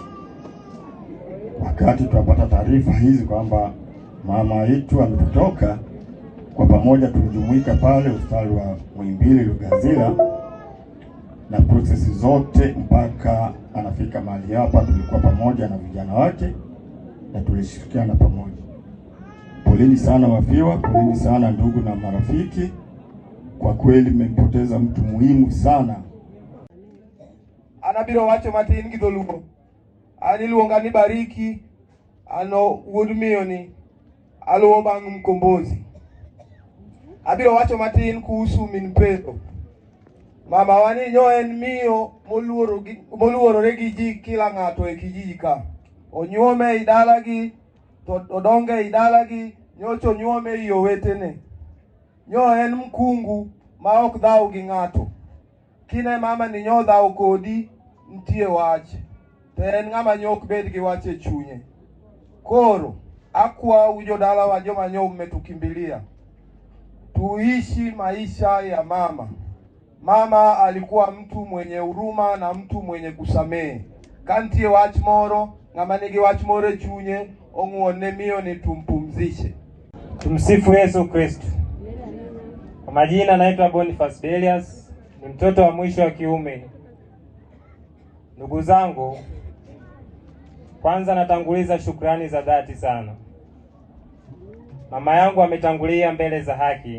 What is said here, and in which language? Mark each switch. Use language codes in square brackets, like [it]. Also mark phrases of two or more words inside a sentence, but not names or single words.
[sw] Wakati tunapata taarifa hizi kwamba mama yetu ametoka, kwa pamoja tulijumuika pale hospitali wa Muhimbili Lugazila, na prosesi zote mpaka anafika mahali hapa tulikuwa pamoja na vijana wake na tulishirikiana pamoja. Poleni sana wafiwa, poleni sana ndugu na marafiki. Kwa kweli mmempoteza mtu muhimu sana. [luo] Anabiro wacho matin gi dholuo. Aniluonga ni Bariki, ano wuod miyo ni aluwo bang' Mkombozi. Abiro wacho matin kuhusu min Pedro. Mama wani nyo en miyo moluorore gi ji kila ng'ato e kijiji ka. Onyuome i dalagi, to odonge i dalagi, nyocha onyuome i owetene. Nyo en mkungu ma ok dhaw gi ng'ato. Kine mama ni nyo dhaw kodi, nitie wach. To en ng'ama nyok bed gi wach e chunye. Koro akwa ujodala wa joma nyo mmetukimbilia, [sw] tuishi maisha ya mama. Mama alikuwa mtu mwenye huruma na mtu mwenye kusamehe. [luo] Kantie wach moro, ng'ama nigi wach moro e chunye, ong'wone miyo ni tumpumzishe. [sw] Tumsifu Yesu Kristo. Kwa majina naitwa Boniface Delius, ni mtoto wa mwisho wa kiume. Ndugu zangu, kwanza natanguliza shukrani za dhati sana. Mama yangu ametangulia mbele za haki.